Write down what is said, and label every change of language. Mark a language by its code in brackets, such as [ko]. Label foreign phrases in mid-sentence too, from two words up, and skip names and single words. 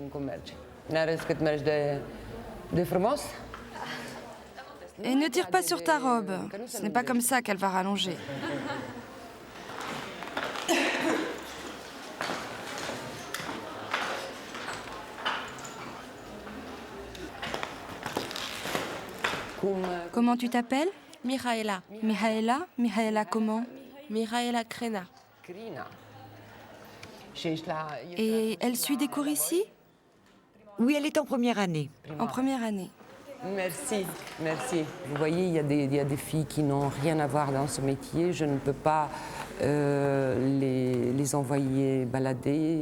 [fr] Et ne tire pas sur ta robe. Ce n'est pas comme ça qu'elle va rallonger. Comment tu t'appelles? Mihaela. Mihaela? Mihaela comment? Mihaela Crena. Et elle suit des cours ici? Oui, elle est en première année. En première année. Merci, merci. Vous voyez, il y a des filles qui n'ont rien à voir dans ce métier. Je ne peux pas les envoyer balader.